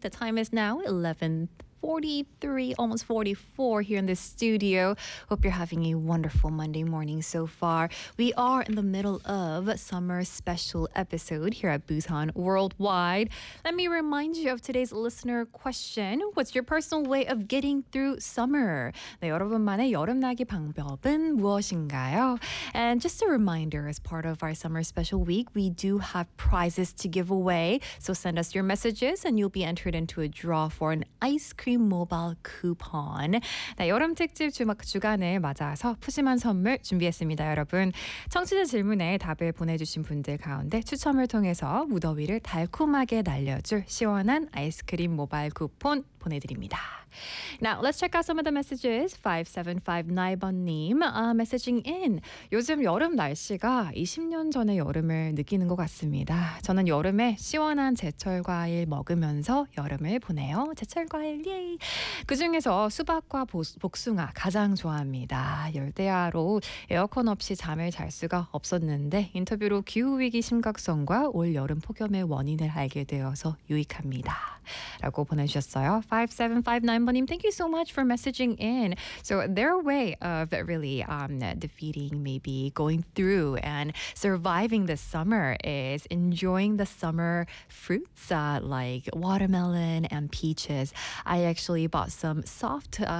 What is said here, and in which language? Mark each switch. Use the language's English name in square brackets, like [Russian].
[English] The time is now 11:43, almost 44 here in the studio. Hope you're having a wonderful Monday morning so far. We are in the middle of summer special episode here at Busan Worldwide. Let me remind you of today's listener question. What's your personal way of getting through summer? [Korean] 네, 여러분만의 여름나기 방법은 무엇인가요? [English] And just a reminder, as part of our summer special week, we do have prizes to give away. So send us your messages and you'll be entered into a draw for an ice cream mobile coupon. [Korean] 네, 여름 특집 주간을 맞아서 푸짐한 선물 준비했습니다, 여러분. 청취자 질문에 답을 보내주신 분들 가운데 추첨을 통해서 무더위를 달콤하게 날려줄 시원한 아이스크림 모바일 쿠폰 보내드립니다. [English] Now, let's check out some of the messages. [Korean] 5759번님, [English] messaging in. [Korean] 요즘 여름 날씨가 20년 전의 여름을 느끼는 것 같습니다. 저는 여름에 시원한 제철 과일 먹으면서 여름을 보내요. 제철 과일, 예이! 그 중에서 수박과 복숭아 가장 좋아합니다. 열대야로 에어컨 없이 잠을 잘 수가 없었는데 인터뷰로 기후위기 심각성과 올 여름 폭염의 원인을 알게 되어서 유익합니다. 라고 보내주셨어요. 5759번님, [English] thank you so much for messaging in. So their way of really defeating, maybe going through and surviving the summer is enjoying the summer fruits like watermelon and peaches. I actually bought some soft